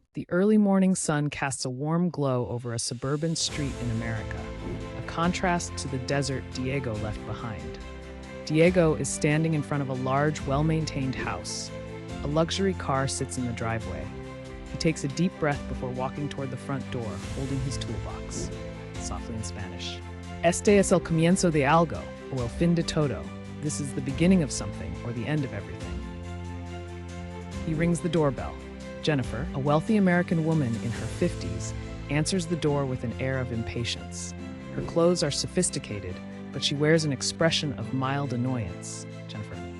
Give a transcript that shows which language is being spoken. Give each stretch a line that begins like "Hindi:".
English: The early morning sun casts a warm glow over a suburban street in America, a contrast to the desert Diego left behind. Diego is standing in front of a large, well-maintained house. A luxury car sits in the driveway. He takes a deep breath before walking toward the front door, holding his toolbox. Softly in Spanish.
Spanish: Este es el comienzo de algo, o el fin de todo.
English: This is the beginning of something, or the end of everything. He rings the doorbell. Jennifer, a wealthy American woman in her 50s, answers the door with an air of impatience. Her clothes are sophisticated, but she wears an expression of mild annoyance. Jennifer.